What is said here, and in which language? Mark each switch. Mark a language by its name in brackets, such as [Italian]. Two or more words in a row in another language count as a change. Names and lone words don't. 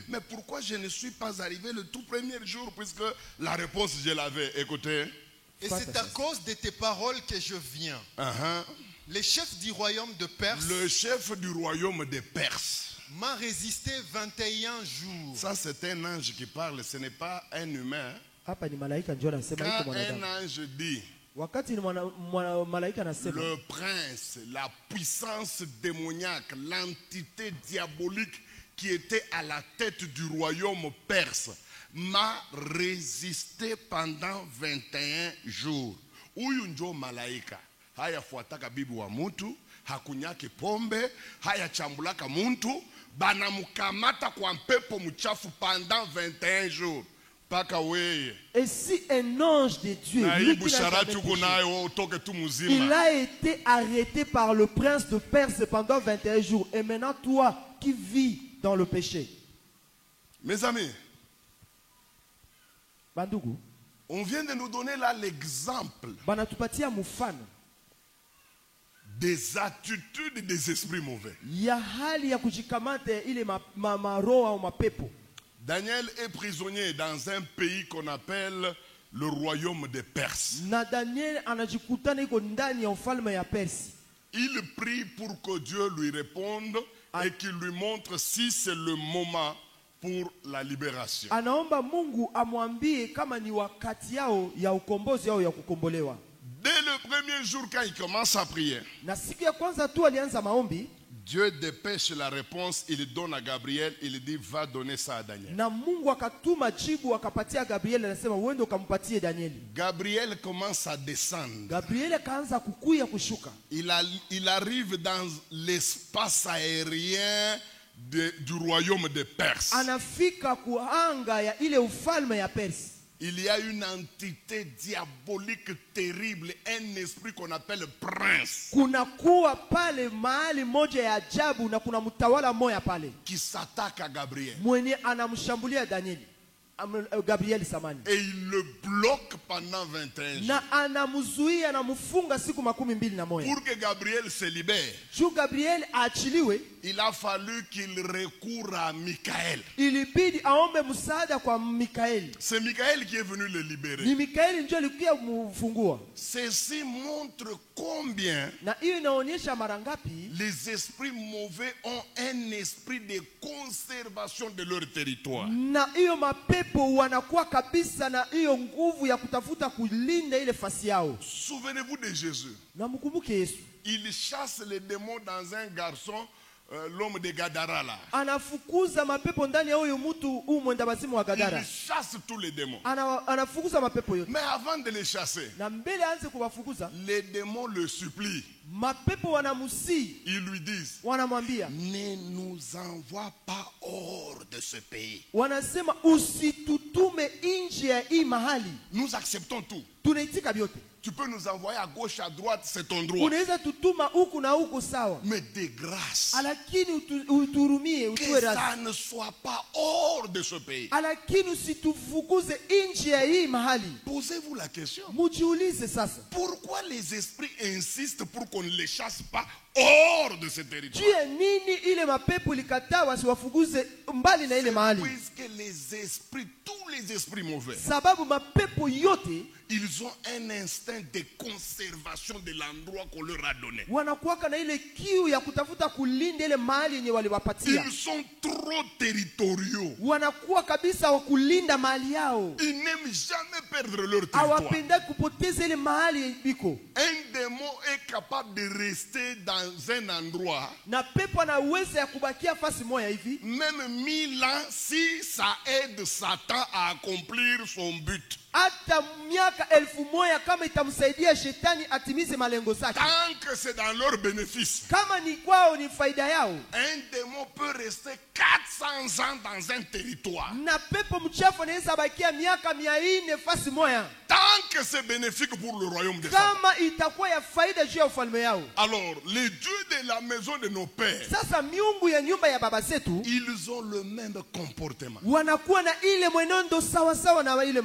[French] Mais pourquoi je ne suis pas arrivé le tout premier jour, puisque la réponse je l'avais? Écoutez. Et c'est à cause de tes paroles que je viens. Le chef du royaume de Perse, Le chef du royaume des Perses m'a résisté 21 jours. Ça, c'est un ange qui parle, ce n'est pas un humain. [Swahili] Hapa ni malaika ndio anasema iko [French] Quand un [Swahili] mwanadamu. [French] ange dit, [Swahili] Wakati ni malaika anasema, [French] le prince, la puissance démoniaque, l'entité diabolique qui était à la tête du royaume perse, m'a résisté pendant 21 jours. [Swahili] Huyu ndio malaika. Hayafuataka bibi wa mtu, hakunyaki pombe, hayachambulaka mtu, banamukamata kwa mpepo mchafu [French] pendant 21 jours. [Swahili] Paka weye. [French] et si un ange de Dieu, [Swahili] Na [French] lui [Swahili] hii [French] qui n'a [Swahili] busharati [French] jamais [Swahili] uko [French] péché, [Swahili] nayo utoke tu [French] il [Swahili] mzima. [French] a été arrêté par le prince de Perse pendant 21 jours. Et maintenant, toi qui vis dans le péché, Mes amis, [Swahili] bandugu, [French] on vient de nous donner là l'exemple [Swahili] banatupatia mfano [French] des attitudes des esprits mauvais. [Swahili] ya hali ya kujikamata ile maroho au mapepo. [French] Daniel est prisonnier dans un pays qu'on appelle le royaume des Perses. [Swahili] Na Daniel anajikutana iko ndani ya ufalme ya Persi. [French] Il prie pour que Dieu lui réponde et qu'il lui montre si c'est le moment pour la libération. [Swahili] Anaomba Mungu amwambie kama ni wakati yao ya ukombozi au ya kukombolewa. [French] Dès le premier jour quand il commence à prier, [Swahili] Na siku ya kwanza tu alianza maombi, [French] Dieu dépêche la réponse, il donne à Gabriel, il dit va donner ça à Daniel. [Swahili] na Mungu akatuma jibu akapatia Gabriel, anasema uende ukampatie Danieli. [French] Gabriel commence à descendre. [Swahili] Gabriel akaanza kukuya kushuka. [French] Il arrive dans l'espace aérien du royaume de Perse. [Swahili] Anafika kuanga ya ile ufalme ya Persi. [French] Il y a une entité diabolique terrible, un esprit qu'on appelle prince, [Swahili] Kuna kuwa pale mahali moja ya ajabu na kuna mtawala moja pale [French] qui s'attaque à Gabriel. [Swahili] mwenye anamshambulia Danieli. Gabriel samani. [French] Et il le bloque pendant 21 jours. [Swahili] Na anamzuia anamfunga siku 21. [French] Pour que Gabriel se libère, [Swahili] Juu Gabriel aachiliwe, [French] il a fallu qu'il recourt à Michael. [Swahili] ilibidi aombe msaada kwa Mikaeli. [French] C'est Michael qui est venu le [Swahili] Ni [French] libérer. [Swahili] Mikaeli ndio alikuja kumfungua. [French] Ceci montre combien [Swahili] Na hiyo inaonyesha mara ngapi [French] les esprits mauvais ont un esprit de conservation de leur territoire. [Swahili] na hiyo mapepo wanakuwa kabisa na hiyo nguvu ya kutafuta kulinda ile fasi yao. [French] Souvenez-vous de Jésus. [Swahili] Na mkumbuke Yesu. [French] Il chasse les démons dans un garçon, l'homme de Gadara là. [Swahili] Anafukuza mapepo ndani ya huyo mtu mwenda wazimu wa Gadara. [French] Il chasse tous les démons. [Swahili] Anafukuza mapepo yote. [French] Mais avant de les chasser, [Swahili] Na mbele aanze kuwafukuza, [French] les démons le supplient. [Swahili] mapepo wanamusii, [French] Ils lui disent, [Swahili] wanamwambia, [French] ne nous envoie pas hors de ce pays. [Swahili] wanasema usitutume nje ya hii mahali. [French] Nous acceptons tout. [Swahili] Tunaitika vyote. [French] Tu peux nous envoyer à gauche, à droite, c'est ton droit. [Swahili] Unaweza tutuma huku na huku sawa. [French] Mais de grâce, [Swahili] Lakini uturumie, [French] que [Swahili] utuwe [French] ça [Swahili] radhi. [French] ne soit pas hors de ce pays. [Swahili] Lakini usitufukuze nje ya hii mahali. [French] Posez-vous la question. [Swahili] Mujiulize sasa. [French] Pourquoi les esprits insistent pour qu'on ne les chasse pas hors de ce territoire? [Swahili] Juu ya nini ile mapepo ilikataa wasiwafukuze mbali na ile mahali? [French] Puisque les esprits, tous les esprits mauvais, [Swahili] Sababu mapepo yote [French] ils ont un instinct de conservation de l'endroit qu'on leur a donné. [Swahili] wanakuwaka na ile kiu ya kutafuta kulinda ile mahali yenye waliwapatia. [French] Ils sont trop territoriaux. [Swahili] Wanakuwa kabisa wa kulinda mahali yao. [French] Ils n'aiment jamais perdre leur territoire. [Swahili] Hawapenda kupoteza ile mahali iko. [French] Un démon est capable de rester dans un endroit [Swahili] Na pepo ana uwezo ya kubakia fasi moja hivi [French] même 1000 ans si ça aide Satan à accomplir son but. [Swahili] hata miaka 1000 kama itamsaidia shetani atimize malengo zake, [French] tant que c'est dans leur bénéfice, [Swahili] kama ni kwao ni faida yao, [French] un démon peut rester 400 ans dans un territoire. [Swahili] na pepo mchafu anaweza bakia miaka 400 fasi moja, [French] Tant que c'est bénéfique pour le royaume des hommes. [Swahili] kama itakuwa ya faida juu ya ufalme yao. [French] Alors, les dieux de la maison de nos pères, [Swahili] Sasa miungu ya nyumba ya baba zetu [French] ils ont le même comportement. [Swahili] wanakuwa na ile mwenendo sawa sawa na ile